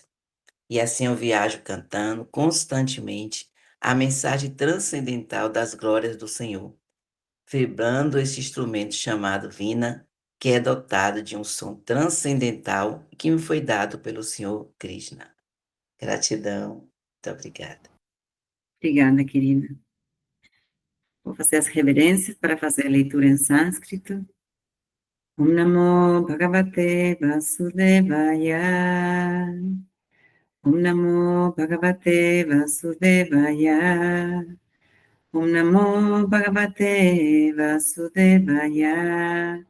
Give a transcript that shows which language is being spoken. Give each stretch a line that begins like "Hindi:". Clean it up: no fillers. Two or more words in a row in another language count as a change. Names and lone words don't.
Portuguese: E assim eu viajo cantando constantemente a mensagem transcendental das glórias do Senhor, vibrando esse instrumento chamado Vina, que é dotado de um som transcendental e que me foi dado pelo Senhor Krishna. Gratidão. Muito obrigada. Obrigada, querida. Vou fazer as reverências para fazer a leitura em sânscrito.
Sanskrit: Om Namo Bhagavate Vasudevaya. Om Namo Bhagavate Vasudevaya. Om Namo Bhagavate Vasudevaya.